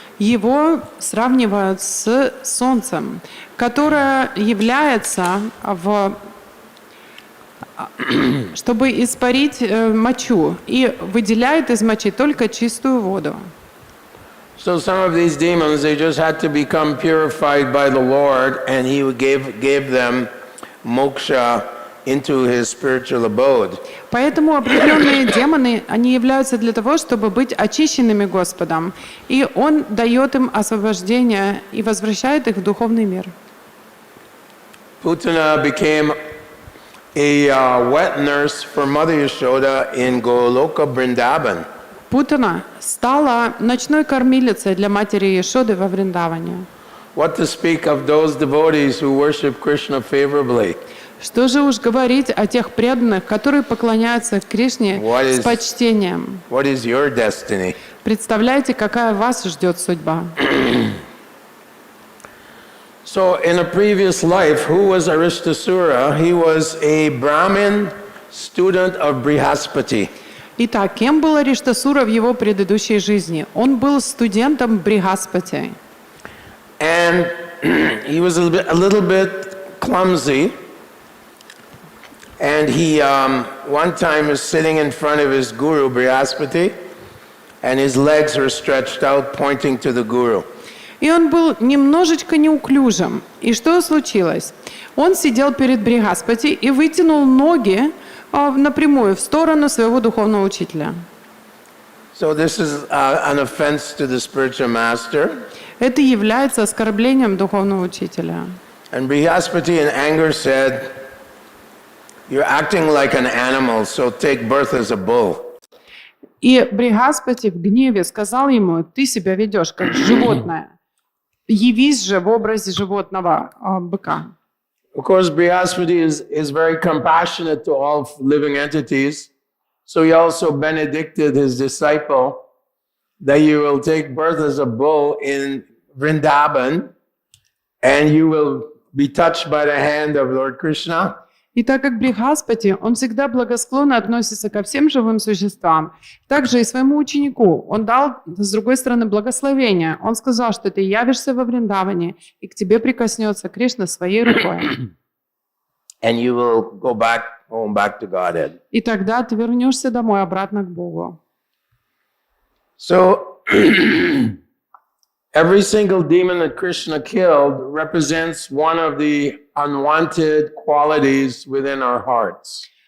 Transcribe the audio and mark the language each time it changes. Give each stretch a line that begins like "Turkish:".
Russian: Его сравнивают с солнцем, которое является, чтобы испарить мочу, и выделяет из мочи только чистую воду.
English: So some of these demons, they just had to become purified by the Lord, and He gave them moksha into His spiritual abode.
Russian: Поэтому определенные демоны, они являются для того, чтобы быть очищенными Господом, и Он дает им освобождение и возвращает их в духовный мир.
English: Putana became a wet nurse for Mother Yashoda in Goloka Vrindavan.
Russian: Путана стала ночной кормилицей для матери Яшоды во Вриндаване.
English: What to speak of those devotees who worship Krishna favorably?
Russian: Что же уж говорить о тех преданных, которые поклоняются Кришне с почтением?
English: What is your destiny?
Russian: Представляете, какая вас ждет судьба?
English: So in a previous life, who was Aristasura? He was a Brahmin student of Brihaspati.
Russian: Итак, кем был Ариштасура в его предыдущей жизни? Он был студентом Бригаспати.
English: And he was a little bit clumsy. And he one time was sitting in front of his guru, Brihaspati, and his legs were stretched out, pointing to the guru.
Russian: И он был немножечко неуклюжим. И что случилось? Он сидел перед Бригаспати и вытянул ноги напрямую в сторону своего духовного учителя.
English: So this is an offense to the spiritual master.
Russian: Это является оскорблением духовного учителя.
English: And Brihaspati in anger said, "You're acting like an animal, so take birth as a bull."
Russian: И Бригаспати в гневе сказал ему: ты себя ведешь как животное. Явись же в образе животного быка.
English: Of course, Brihaspati is very compassionate to all living entities. So he also benedicted his disciple that you will take birth as a bull in Vrindavan and you will be touched by the hand of Lord Krishna.
Russian: И так как Бригаспати, он всегда благосклонно относится ко всем живым существам, также и своему ученику он дал, с другой стороны, благословение. Он сказал, что ты явишься во Вриндаване, и к тебе прикоснется Кришна своей рукой.
English: And you will go home back to Godhead.
Russian: И тогда ты вернешься домой, обратно к Богу.
English: So, every single demon that Krishna killed represents one of the unwanted qualities within our hearts.